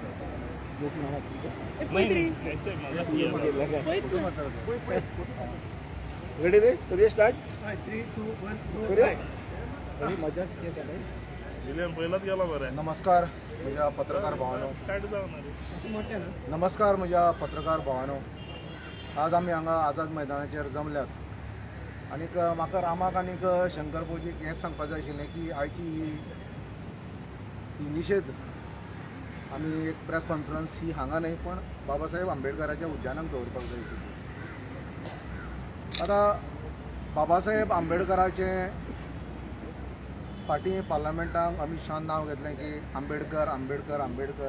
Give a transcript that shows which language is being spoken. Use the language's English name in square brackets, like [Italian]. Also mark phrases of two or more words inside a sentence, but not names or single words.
[Marathi] रेडी रे करूया स्टार्ट 3 2 1 करूया मजा विलियम पहिलाच गेला बरं. नमस्कार माझ्या पत्रकार भावांनो, नमस्कार माझ्या पत्रकार भावांनो. [Konkani] आज आम्ही हांगा आझाद मैदानाचेर जमल्यात आणि म्हाका रामाक आनी शंकर भौजीक हेंच सांगपाक जाय आशिल्लें की आयची ही निशेध आमी एक [English] press conference [Konkani] ही हांगा न्हय पण बाबासाहेब आंबेडकराच्या उद्यानाक दवरपाक जाय आशिल्ली. आता बाबासाहेब आंबेडकराचे फाटीं पार्लमेंटाक अमित शाहान नांव घेतलें की आंबेडकर आंबेडकर आंबेडकर.